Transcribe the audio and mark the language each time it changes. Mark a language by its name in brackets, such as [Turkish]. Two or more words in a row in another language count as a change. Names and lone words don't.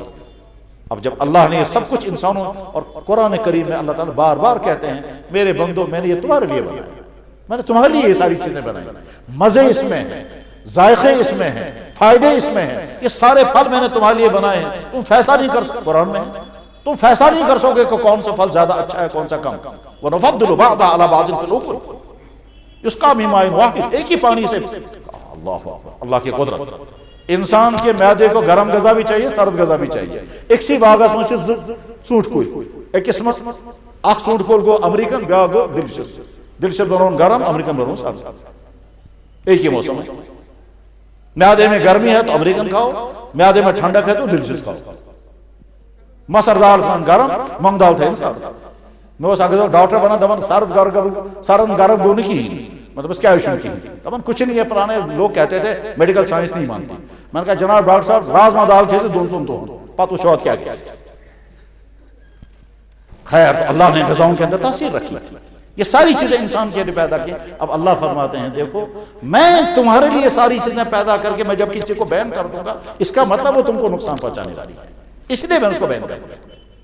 [Urdu] اب جب اللہ نے یہ سب کچھ انسانوں، اور قرآن کریم میں اللہ تعالیٰ بار بار کہتے ہیں میرے بندو میں نے یہ تمہارے لیے بنایا، میں نے تمہارے لیے یہ ساری چیزیں بنائی، مزے اس میں ہیں، ذائقے اس میں ہیں، فائدے اس میں ہیں، یہ سارے پھل میں نے تمہارے لیے بنائے ہیں۔ تم فیصلہ نہیں کر سکتے، قرآن میں تم فیصلہ نہیں کر سکتے کہ کون سا پھل زیادہ اچھا ہے کون سا کم۔ [Arabic] وَنُفَضِّلُ بَعْضَهَا عَلَى بَعْضٍ فِي الْأُكُلِ یُسْقَىٰ مِن مَاءٍ وَاحِدٍ، [Urdu] ایک ہی پانی سے۔ اللہ کی قدرت، انسان کے معدے کو گرم غذا بھی چاہیے، سرد غذا بھی چاہیے۔ [Kashmiri] ایک سی باغت میں ژوٗنٛٹھ کُلۍ، ایک قسمت اکھ ژوٗنٛٹھ کُل گو امریکن، بیاکھ گو ڈیلشس بناون گرم، امریکن بناون سرد، ایک ہی موسم ہے۔ [Urdu] معدے میں گرمی ہے تو امریکن کھاؤ، معدے میں ٹھنڈک ہے تو ڈیلشس کھاؤ۔ [Kashmiri] مسر دال کھان گرم، مونگ دال تھٲیِن سرد۔ مےٚ اوس اکھ ڈاکٹر ونان دپان سرد گرم گوٚو نہٕ کِہیٖنۍ، مطلب اس کیا ایشو کی، دپان [Urdu] کچھ نہیں ہے، پرانے لوگ کہتے تھے میڈیکل سائنس نہیں مانتی۔ میں نے کہا جناب ڈاکٹر صاحب [Kashmiri] رازما دال کھیے 2 دۄہن پتہٕ وٕچھو اتھ کیا کیا۔ [Urdu] خیر اللہ نے غذاؤں کے اندر تاثیر رکھی، یہ ساری چیزیں انسان کے لیے پیدا کی۔ اب اللہ فرماتے ہیں دیکھو میں تمہارے لیے ساری چیزیں پیدا کر کے میں جب کسی کو بیان کر دوں گا اس کا مطلب وہ تم کو نقصان پہنچانے والی ہے، اس لیے میں اس کو بیان کر دوں گا۔